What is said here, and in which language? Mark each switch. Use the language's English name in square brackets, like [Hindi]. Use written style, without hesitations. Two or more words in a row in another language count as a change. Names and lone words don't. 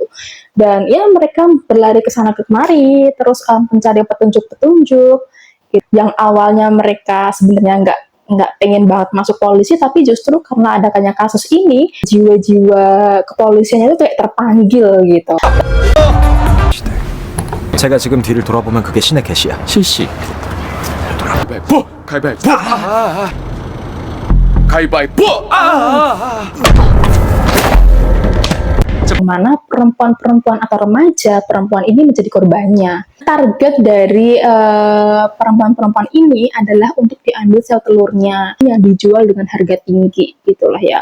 [Indonesian] Dan ya mereka berlari ke sana ke kemari, terus mencari petunjuk-petunjuk. Yang awalnya mereka sebenarnya nggak pengen banget masuk polisi, tapi justru karena adanya kasus ini, jiwa-jiwa kepolisiannya itu kayak terpanggil gitu. [Korean] 제가 지금 뒤를 돌아보면 그게 신의 계시야. 실시. 가위바위보! 가위바위보! 가위바위보! [Indonesian] Mana perempuan-perempuan atau remaja perempuan ini menjadi korbannya. Target dari perempuan-perempuan ini adalah untuk diambil sel telurnya yang dijual dengan harga tinggi gitulah ya.